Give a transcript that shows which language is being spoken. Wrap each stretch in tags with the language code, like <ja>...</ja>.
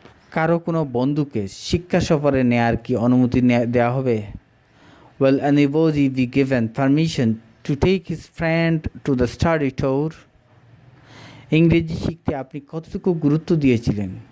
<bn>কারো কোনো বন্ধুকে শিক্ষা সফরে নেয়ার কি অনুমতি দেওয়া হবে?</bn> <en>Will anybody be given permission to take his friend to the study tour?</en> <bn>ইংরেজি শিখতে আপনি কতটুকু গুরুত্ব দিয়েছিলেন?</bn>